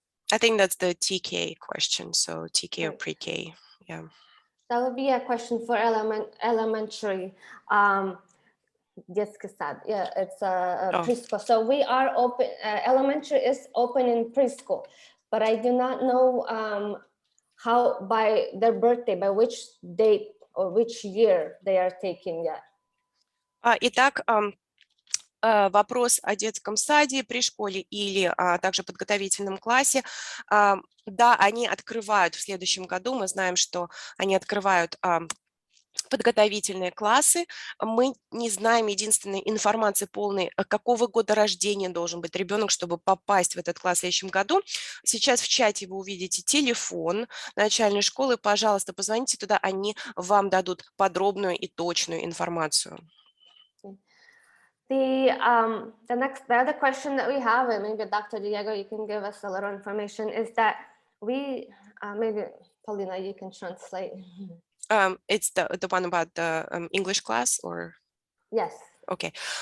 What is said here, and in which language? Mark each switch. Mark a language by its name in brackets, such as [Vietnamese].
[English] I think that's the TK question, so TK or pre-K, yeah. That would be a question for elementary. [Russian] Детский сад, [English] yeah, it's a preschool. So we are open, elementary is open in preschool, but I do not know how by their birthday, by which date or which year they are taking yet. [Russian] Итак, вопрос о детском саде при школе или также подготовительном классе, да, они открывают в следующем году. Мы знаем, что они открывают подготовительные классы. Мы не знаем единственной информации полной, какого года рождения должен быть ребенок, чтобы попасть в этот класс в следующем году. Сейчас в чате вы увидите телефон начальной школы. Пожалуйста, позвоните туда, они вам дадут подробную и точную информацию. [English] The other question that we have, and maybe Dr. Diego, you can give us a little information, is that we maybe Paulina, you can translate. It's the one about the English class, or? Yes. Okay.